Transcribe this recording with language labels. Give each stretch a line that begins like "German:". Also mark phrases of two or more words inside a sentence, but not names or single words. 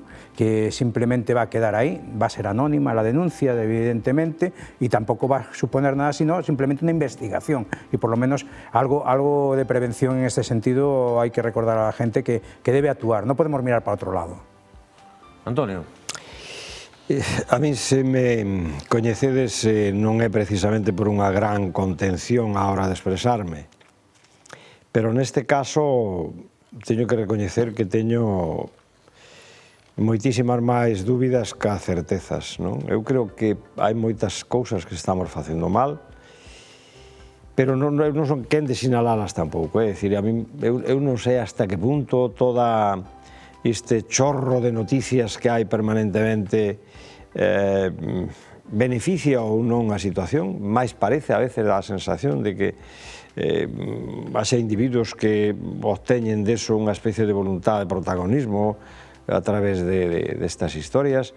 Spanish: Que simplemente va a quedar ahí, va a ser anónima la denuncia, evidentemente, y tampoco va a suponer nada, sino simplemente una investigación, y por lo menos algo de prevención en este sentido hay que recordar a la gente que debe actuar, no podemos mirar para otro lado. Antonio.
Galician: A mí, se me coñecedes, non é precisamente por unha gran contención á hora de expresarme, pero neste caso teño que recoñecer que teño moitísimas máis dúbidas ca certezas, non? Eu creo que hai moitas cousas que estamos facendo mal, pero non son quen de sinalalas tampouco, é dicir, eu non sei hasta que punto toda este chorro de noticias que hai permanentemente beneficia ou non a situación, máis parece a veces a sensación de que haxa individuos que obteñen deso unha especie de voluntad de protagonismo a través destas historias.